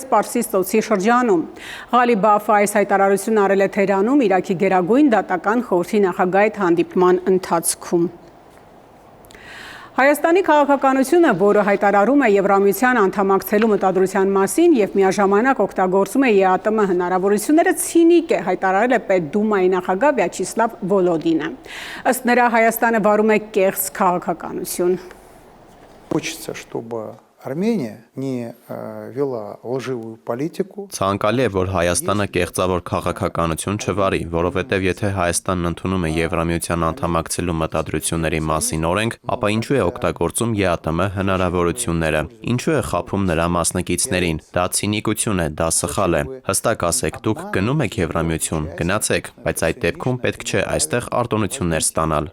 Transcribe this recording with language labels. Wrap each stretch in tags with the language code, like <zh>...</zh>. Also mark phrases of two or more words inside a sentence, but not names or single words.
<hy>Պարսից ծոցի շրջանում։ Ղալիբաֆը այս հայտարարությունն արել է Թեհրանում Իրաքի գերագույն դատական խորհրդի նախագահի հետ հանդիպման ընթացքում։ Հայաստանի քաղաքականությունը, որը հայտարարում է Եվրամիության անդամակցելու մտադրության մասին եւ միաժամանակ օգտագործում է ԵԱՏՄ հնարավորությունները, ցինիկ է, հայտարարել է Պետդումայի նախագահ Վյաչիսլավ Վոլոդինը։ Ըստ նրա Հայաստանը վարում է կեղծ քաղաքականություն։</hy> <ru>Хочется, чтобы Армения не вела лживую политику.</ru> <hy>Ցանկալի է, որ Հայաստանը կեղծավոր քաղաքականություն չվարի, որովհետև եթե Հայաստանն ընդունում է Եվրամիության անդամակցելու մտադրությունների մասին օրենք, ապա ինչու է օգտագործում ԵԱՏՄ հնարավորությունները, ինչու է խաբում նրա մասնակիցներին, դա ցինիկություն է, դա սխալ է։ Հստակ ասեք, դուք գնում եք Եվրամիություն, գնացեք, բայց այդ դեպքում պետք չէ այստեղ արտոնություններ ստանալ։</hy>